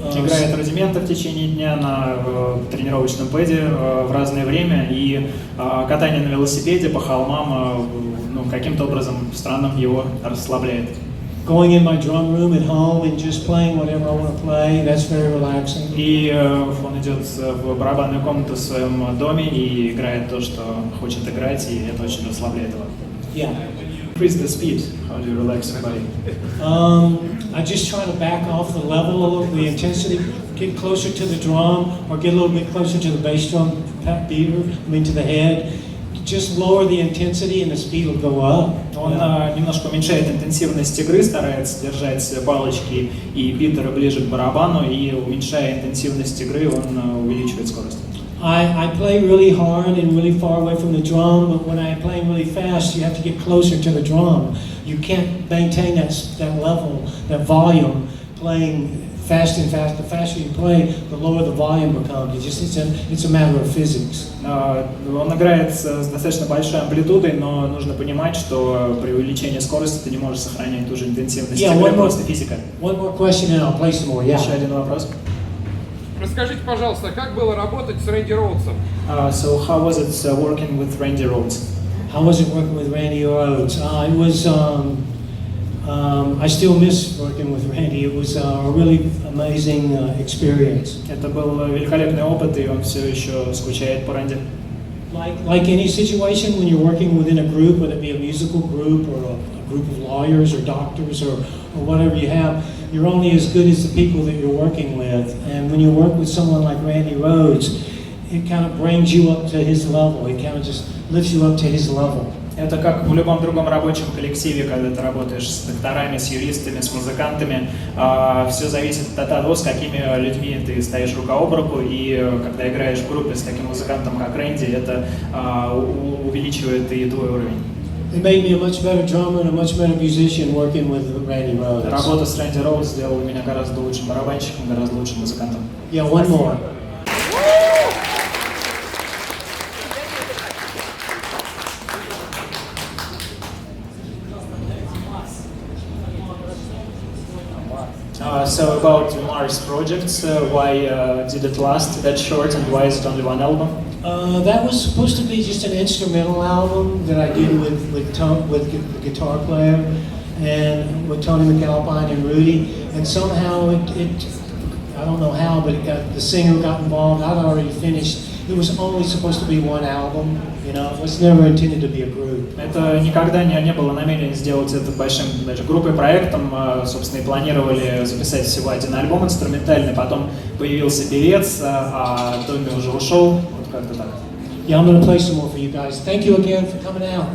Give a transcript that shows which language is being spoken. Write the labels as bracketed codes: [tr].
[ru] Играет рудименты в течение дня на тренировочном пэде в разное время, и катание на велосипеде по холмам каким-то образом странным его расслабляет. [en] Going in my drum room at home and just playing whatever I want to play, that's very relaxing. [ru] И он идет в барабанную комнату в своем доме и играет то, что хочет играть, и это очень расслабляет его. [en] Yeah. Increase the speed. How do you relax your body? I just try to back off the level a little, the intensity, get closer to the drum, or get a little bit closer to the bass drum beater, to the head. Just lower the intensity and the speed will go up. [ru] Он немножко уменьшает интенсивность игры, старается держать палочки и битеры ближе к барабану, и уменьшая интенсивность игры, он увеличивает скорость. [en] I play really hard and really far away from the drum, but when I'm playing really fast, you have to get closer to the drum. You can't maintain that level, that volume, playing fast and fast. The faster you play, the lower the volume becomes. It's a matter of physics. [ru] Он играет с достаточно большой амплитудой, но нужно понимать, что при увеличении скорости ты не можешь сохранять ту же интенсивность игры, просто физика. [en] One more question and I'll play some more. Yeah. [ru] Еще один вопрос. Расскажите, пожалуйста, как было работать с Рэнди Роудсом? [en] So how was it working with Randy Rhoads? How was it working with Randy Rhoads? It was. I still miss working with Randy. It was a really amazing experience. [ru] Это был великолепный опыт, и он все еще скучает по Рэнди. [en] Like any situation, when you're working within a group, whether it be a musical group or a group of lawyers or doctors or whatever you have, you're only as good as the people that you're working with. And when you work with someone like Randy Rhoads, it kind of brings you up to his level. It kind of just lifts you up to his level. [ru] Это как в любом другом рабочем коллективе, когда ты работаешь с докторами, с юристами, с музыкантами. Все зависит от того, с какими людьми ты стоишь рука об руку, и когда играешь в группе с таким музыкантом, как Рэнди, это увеличивает и твой уровень. [en] It made me a much better drummer and a much better musician working with Randy Rhoads. [ru] Работа с Рэнди Роудс сделала меня гораздо лучшим барабанщиком, гораздо лучшим музыкантом. [en] Yeah, one more. So about Mars projects, why did it last that short and why is it only one album? That was supposed to be just an instrumental album that I did with the guitar player. and with Tony McAlpine and Rudy, and somehow it I don't know how, but the singer got involved. I'd already finished. It was only supposed to be one album, you know. It was never intended to be a group. [ru] Это никогда не было намерения сделать это большим даже группой проектом. Собственно, и планировали записать всего один альбом инструментальный. Потом появился певец, а Томми уже ушел. Вот как-то так. [en] Yeah, I'm going to play some more for you guys. Thank you again for coming out.